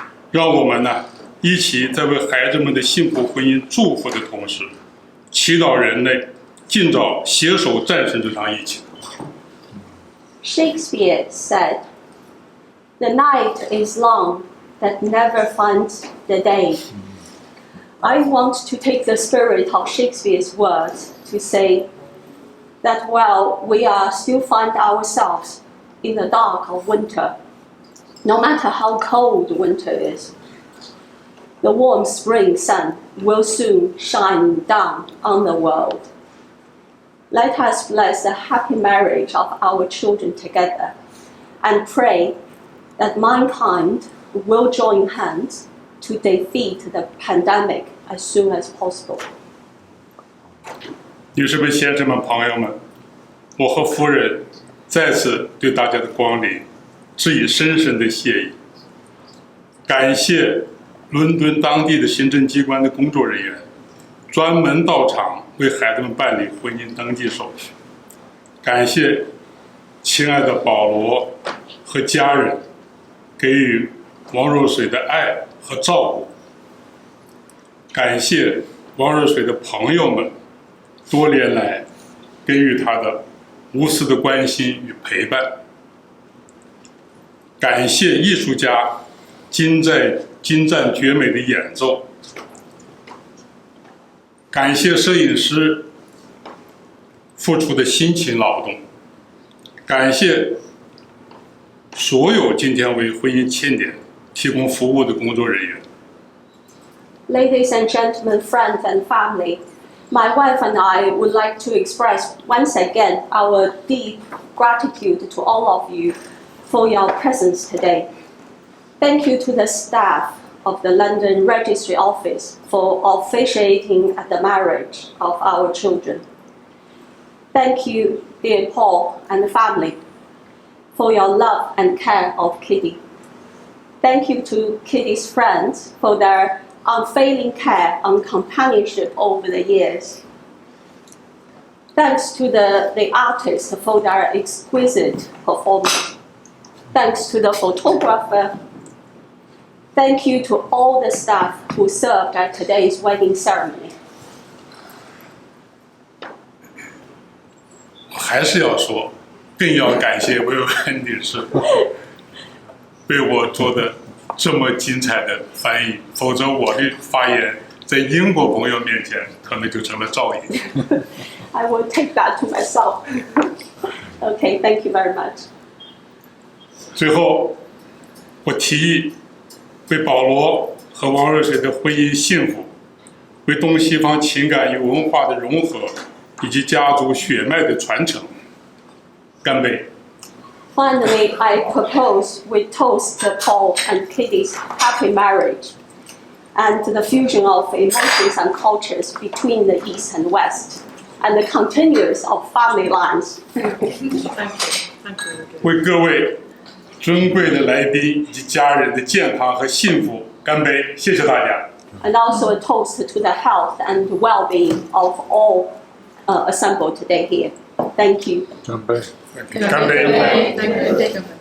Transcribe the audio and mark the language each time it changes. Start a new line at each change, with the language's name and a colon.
Chinese: 让我们呢一起在为孩子们的幸福婚姻祝福的同时，祈祷人类尽早携手战胜这场疫情。
English: Shakespeare said, "The night is long that never finds the day." I want to take the spirit of Shakespeare's words to say that while we are still find ourselves in the dark of winter, no matter how cold winter is, the warm spring sun will soon shine down on the world. Let us bless the happy marriage of our children together and pray that mankind will join hands to defeat the pandemic as soon as possible.
Chinese: 女士们、先生们、朋友们，我和夫人再次对大家的光临致以深深的谢意。感谢伦敦当地的行政机关的工作人员专门到场为孩子们办理婚姻登记手续。感谢亲爱的保罗和家人给予王若水的爱和照顾。感谢王若水的朋友们多年来给予他的无私的关心与陪伴。感谢艺术家精湛绝美的演奏。感谢摄影师付出的辛勤劳动。感谢所有今天为婚姻庆典提供服务的工作人员。
English: Ladies and gentlemen, friends and family, my wife and I would like to express once again our deep gratitude to all of you for your presence today. Thank you to the staff of the London Registry Office for officiating at the marriage of our children. Thank you, dear Paul and the family, for your love and care of Kitty. Thank you to Kitty's friends for their unfailing care and companionship over the years. Thanks to the artists for their exquisite performance. Thanks to the photographer. Thank you to all the staff who served at today's wedding ceremony.
Chinese: 我还是要说，更要感谢维文女士为我做的这么精彩的翻译，否则我的发言在英国朋友面前可能就成了噪音。
English: I will take that to myself. Okay, thank you very much.
Chinese: 最后，我提议为保罗和王若水的婚姻幸福，为东西方情感与文化的融合，以及家族血脉的传承，干杯！
English: Finally, I propose we toast Paul and Kitty's happy marriage and the fusion of emotions and cultures between the East and West and the continuance of family lines.
Chinese: 为各位尊贵的来宾以及家人的健康和幸福干杯！谢谢大家。
English: And also a toast to the health and well-being of all assembled today here. Thank you.
Chinese: 干杯！干杯！